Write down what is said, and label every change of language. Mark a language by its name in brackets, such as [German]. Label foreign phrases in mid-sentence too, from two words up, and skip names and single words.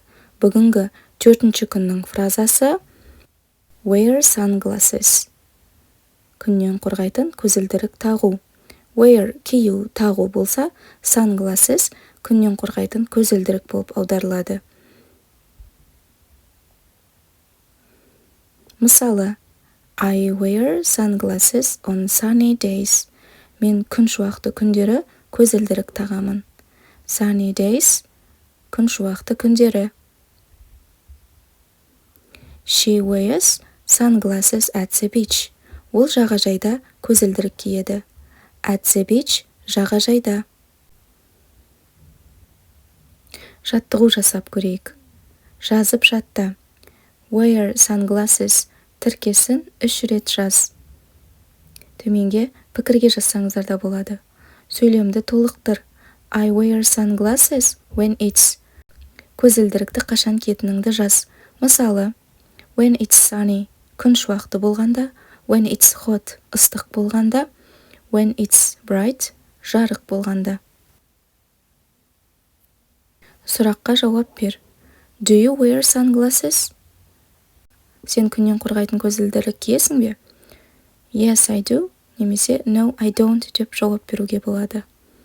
[Kazakh] Бүгінгі 4-ші күннің фразасы [English] wear sunglasses. [Kazakh] Күннен қорғайтын көзілдірік тағу. Wear кию, тағу болса, sunglasses күннен қорғайтын көзілдірік болып аударылады. Мысалы, [English] I wear sunglasses on sunny days. [Kazakh] Мен күн шуақты күндері көзілдірік тағамын. [English] Sunny days, [Kazakh] күн шуақты күндері. [English] She wears sunglasses at the beach. [Kazakh] Ол жағажайда көзілдірік киеді. [English] At the beach, [Kazakh] жағажайда. Жаттығу жасап көрейік. Жазып жатта. [English] Wear sunglasses [Kazakh] тіркесін 3 рет жаз. Төменге пікірге жазсаңыздар да болады. Сөйлемді толықтыр. [English] I wear sunglasses when it's. [Kazakh] Көзілдірікті қашан киетініңді жаз. Мысалы, [English] when it's sunny, [Kazakh] күн шуақты болғанда, [English] when it's hot, [Kazakh] ыстық болғанда, [English] when it's bright, [Kazakh] жарық болғанда. Сұраққа жауап бер. [English] Do you wear sunglasses? [Kazakh] Сен күннен қорғайтын көзілдірік киесің бе? [English] Yes, I do. Немесе no, I don't [Kazakh] деп жауап беруге болады.